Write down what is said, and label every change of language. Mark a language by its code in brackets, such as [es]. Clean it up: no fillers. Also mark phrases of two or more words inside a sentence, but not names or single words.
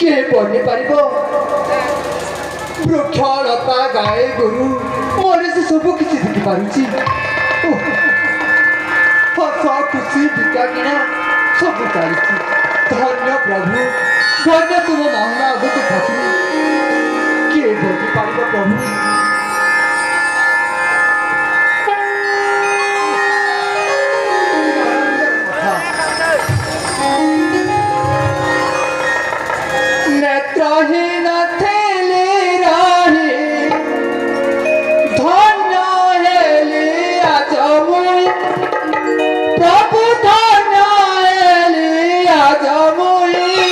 [or] ପନିପାରିବ ବୃକ୍ଷଲତା ଗାଈ ଗୋରୁ ମଣିଷ ସବୁ କିଛି ଦେଖିପାରୁଛି। ହସ ଖୁସି ବିକା କିଣା ସବୁ ଚାଲିଛି। ଧନ୍ୟ ପ୍ରଭୁ, ଧନ୍ୟ ତୁମ ମହିମା ଆଗକୁ ଠାକୁର କିଏ ବୁଝିପାରିବ ପ୍ରଭୁ। [spv] ନେତ୍ରହୀନ ଥେଲେ ରାହି ଧନ୍ୟ ହେଲି ଆଜ ମୁଇ ପ୍ରଭୁ ଧନ୍ୟ ହେଲି ଆଜ ମୁଇ